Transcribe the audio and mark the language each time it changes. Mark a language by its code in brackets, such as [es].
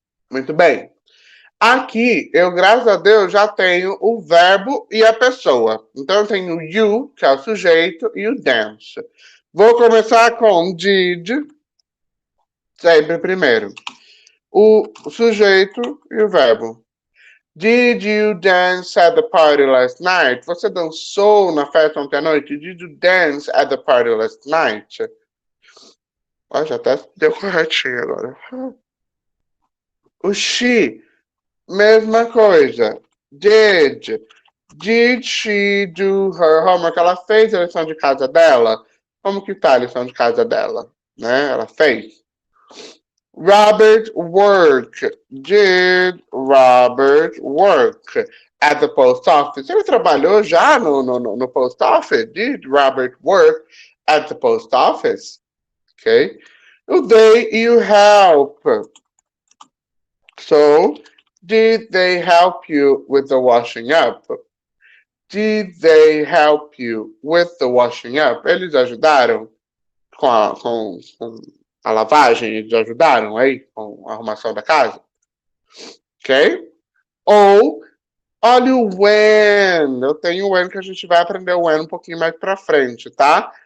[pt] Muito bem. Aqui, eu, graças a Deus, já tenho o verbo e a pessoa. Então, eu tenho o you, que é o sujeito, e o dance. Vou começar com did, sempre primeiro. O sujeito e o verbo. [en] Did you dance at the party last night? [pt] Você dançou na festa ontem à noite? [en] Did you dance at the party last night? [pt] Ó, já até deu corretinho agora. O she, mesma coisa. Did. [en] Did she do her homework? [pt] Ela fez a lição de casa dela? Como que tá a lição de casa dela? Né? Ela fez. Robert work. [en] Did Robert work at the post office? [pt] Ele trabalhou já no post office? [en] Did Robert work at the post office? Ok. O they you help. So, did they help you with the washing up? Did they help you with the washing up? [pt] Eles ajudaram com a lavagem? Eles ajudaram aí com a arrumação da casa? Ok? Ou, olha o when. Eu tenho o when que a gente vai aprender o when um pouquinho mais pra frente, tá?